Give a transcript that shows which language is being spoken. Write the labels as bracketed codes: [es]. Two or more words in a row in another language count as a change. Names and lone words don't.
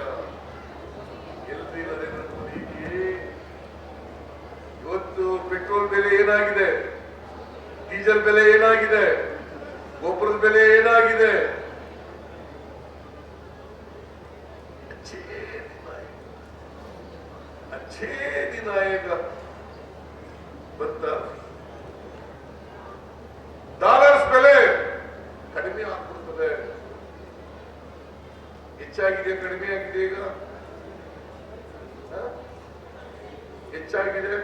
[kn] ಎಲ್ರಿ ನರೇಂದ್ರ ಮೋದಿಗೆ ಇವತ್ತು ಪೆಟ್ರೋಲ್ ಬೆಲೆ ಏನಾಗಿದೆ? ಡೀಸೆಲ್ ಬೆಲೆ ಏನಾಗಿದೆ? ಗೊಬ್ಬರದ ಬೆಲೆ ಏನಾಗಿದೆ? [hi] अच्छे दिन आएगा, अच्छे दिन आएगा ಬಂತ. [kn] ಡಾಲರ್ಸ್ ಬೆಲೆ ಕಡಿಮೆ ಆಗ್ಬಿಡ್ತದೆ. ಹೆಚ್ಚಾಗಿದೆ ಕಡಿಮೆ ಆಗಿದೆ? ಈಗ ಹೆಚ್ಚಾಗಿದೆ.